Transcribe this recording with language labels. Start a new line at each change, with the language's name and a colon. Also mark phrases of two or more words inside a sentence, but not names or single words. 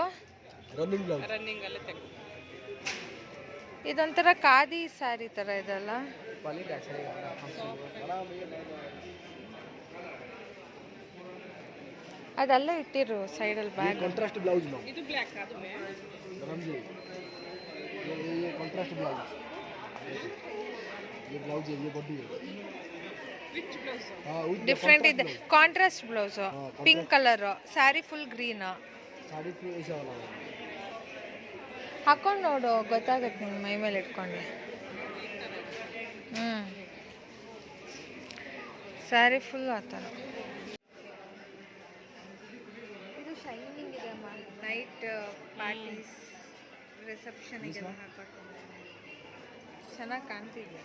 Kannada: ರನ್ನಿಂಗ್ ಅಲ್ಲೇ ತೆಗೆ. ಇದೊಂಥರ ಖಾದಿ ಸ್ಯಾರಿ ಥರ ಇದೆಲ್ಲ. ಅದೆಲ್ಲ ಇಟ್ಟಿರು ಸೈಡಲ್ಲಿ ಬ್ಯಾಗ್.
English: contrast blouse
Kannada: ಇದು ಬ್ಲ್ಯಾಕ್ ಅದು
Hindi: मैडम जी, ये
English: contrast blouse,
Hindi: ये ब्लाउज है, ये बॉडी है.
English: which blouse?
Hindi: हाँ, with
Kannada: ಡಿಫ್ರೆಂಟ್ ಇದೆ.
English: contrast blouse, pink colour, saree full green.
Hindi: साड़ी पे ऐसा वाला है.
Kannada: ಹಾಕೊಂಡು ನೋಡು, ಗೊತ್ತಾಗತ್ತೆ ನಿನ್ನ ಮೈ ಮೇಲೆ ಇಟ್ಕೊಂಡು.
English: saree full
Kannada: ಆ ಥರ. ಇದು ಶೈನಿಂಗ್ ಇದೆ ಅಮ್ಮ,
English: night parties
Kannada: ರಿಸೆಪ್ಷನಿಗೆಲ್ಲ ಹಾಕೊಂಡು ಚೆನ್ನಾಗಿ ಕಾಣ್ತಿದೆ.